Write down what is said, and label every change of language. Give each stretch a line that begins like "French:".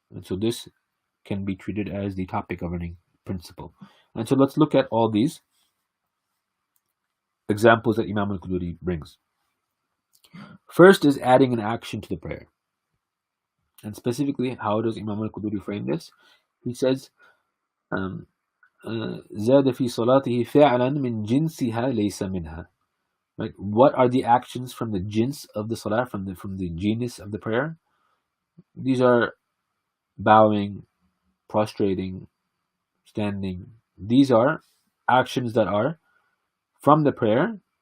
English: And so this can be treated as the topic governing principle. And so let's look at all these examples that Imam al-Quduri brings. First is adding an action to the prayer. And specifically, how does Imam al-Quduri frame this? He says,
Arabic: زاد في صلاته فعلا من جنسها ليس منها.
English: Right? What are the actions from the jinns of the salah, from the genus of the prayer? These are bowing, prostrating, standing. These are actions that are from the prayer.